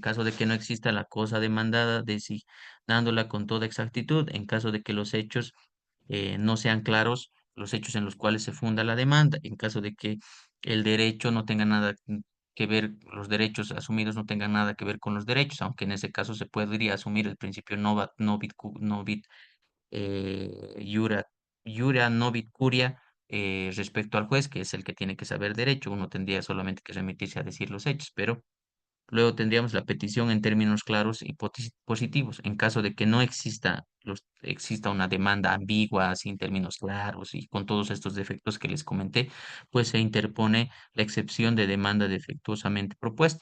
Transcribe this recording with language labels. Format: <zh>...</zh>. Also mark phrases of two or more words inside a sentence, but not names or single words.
<es>caso de que no exista la cosa demandada, dándola con toda exactitud, en caso de que los hechos no sean claros, los hechos en los cuales se funda la demanda, en caso de que el derecho no tenga nada que ver, los derechos asumidos no tengan nada que ver con los derechos, aunque en ese caso se podría asumir el principio</es> <la>no vid iura, iura novit curia</la> <es>respecto al juez, que es el que tiene que saber derecho. Uno tendría solamente que remitirse a decir los hechos, pero luego tendríamos la petición en términos claros y positivos. En caso de que no exista una demanda ambigua, sin términos claros y con todos estos defectos que les comenté, pues se interpone la excepción de demanda defectuosamente propuesta.</es>